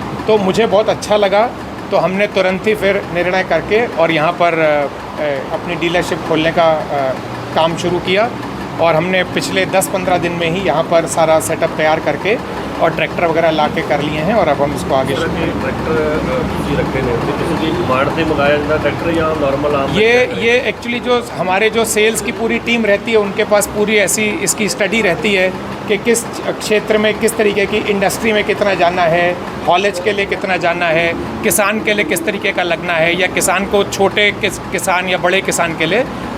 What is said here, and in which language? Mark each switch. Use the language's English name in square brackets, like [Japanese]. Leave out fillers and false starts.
[Hindi] तो मुझे बहुत अच्छा लगा, तो हमने तुरंत ही फिर निर्णय करके और यहाँ पर अपनी डीलरशिप खोलने का काम शुरू किया और हमने पिछले 10-15 दिन में ही यहाँ पर सारा सेटअप तैयार करके और ट्रैक्टर वगैरह ला के कर लिए हैं और अब हम इसको आगे [Punjabi] ट्रैक्टर ਤੁਸੀਂ ਰੱਖੇ ਨੇ ਤੇ ਕਿਸੇ ਦੀ ਡਿਮਾਂਡ ਤੇ ਮੰਗਾਇਆ ਜਾਂਦਾ ट्रैक्टर [Hindi] या नॉर्मल आम ये एक्चुअली जो हमारे जो सेल्स की पूरी टीम रहती है उनके पास पूरी ऐसी इसकी स्टडी रहती है कि किस क्षेत्र में किस तरीके की इंडस्ट्री में कितना जाना है, हॉलेज के लिए कितना जाना है, किसान के लिए किस तरीके का लगना है, या किसान को छोटे किसान या बड़े किसान के लिए।